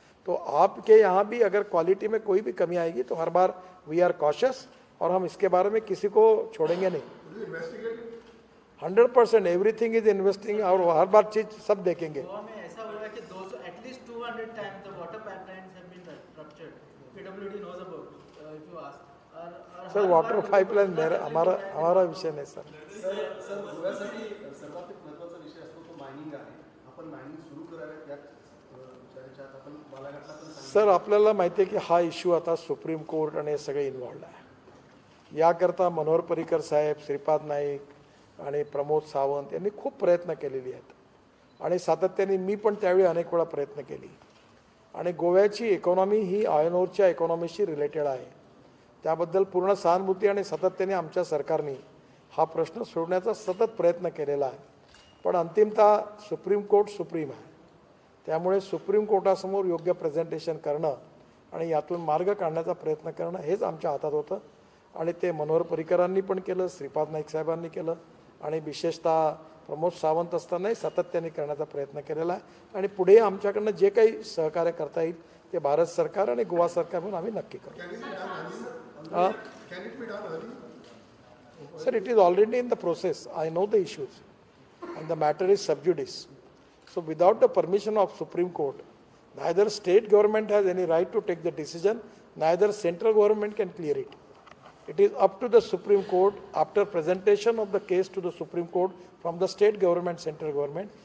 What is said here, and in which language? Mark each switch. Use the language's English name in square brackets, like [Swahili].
[Hindi] तो आपके यहाँ भी अगर क्वालिटी में कोई भी कमी आएगी तो हर बार [English] we are cautious [Hindi] और हम इसके बारे में किसी को छोड़ेंगे नहीं। 100% [English] everything is investing [Hindi] और हर बार चीज सब देखेंगे। गोवा में ऐसा हुआ है कि [English] 200 at least 200 times the water pipelines have been ruptured. PWD knows about if you ask. [Hindi] Sir water pipeline हमारा विषय नहीं सर। [Marathi] सर गोव्यासाठी सर्वात एक महत्त्वाचा विषय असतो तो मायनिंग आहे. आपण मायनिंग सुरू करायला त्यात विचारायच्या आपण बालाघाटला पण सर आपल्याला माहिती आहे की हा इश्यू आता सुप्रीम कोर्ट आणि हे सगळे इन्व्हॉल्ड आहे. याकरता मनोहर पर्रिकर साहेब, श्रीपाद नाईक आणि प्रमोद सावंत यांनी खूप प्रयत्न केलेले आहेत आणि सातत्याने मी पण त्यावेळी अनेक वेळा प्रयत्न केली. आणि गोव्याची इकॉनॉमी ही आयर्न ओरच्या इकॉनॉमीशी रिलेटेड आहे, त्याबद्दल पूर्ण सहानुभूती आणि सातत्याने आमच्या सरकारने हा प्रश्न सोडण्याचा सतत प्रयत्न केलेला आहे. पण अंतिमतः सुप्रीम कोर्ट सुप्रीम आहे, त्यामुळे सुप्रीम कोर्टासमोर योग्य प्रेझेंटेशन करणं आणि यातून मार्ग काढण्याचा प्रयत्न करणं हेच आमच्या हातात होतं. आणि ते मनोहर पर्रिकरांनी पण केलं, श्रीपाद नाईक साहेबांनी केलं आणि विशेषतः प्रमोद सावंत असतानाही सातत्याने करण्याचा प्रयत्न केलेला आहे. आणि पुढे आमच्याकडनं जे काही सहकार्य करता येईल ते भारत सरकार आणि गोवा सरकार म्हणून आम्ही नक्की करू. [English] Sir, it is already in the process. I know the issues and the matter is sub judice. So without the permission of Supreme Court, neither state government has any right to take the decision, neither central government can clear it. It is up to the Supreme Court after presentation of the case to the Supreme Court from the state government, central government.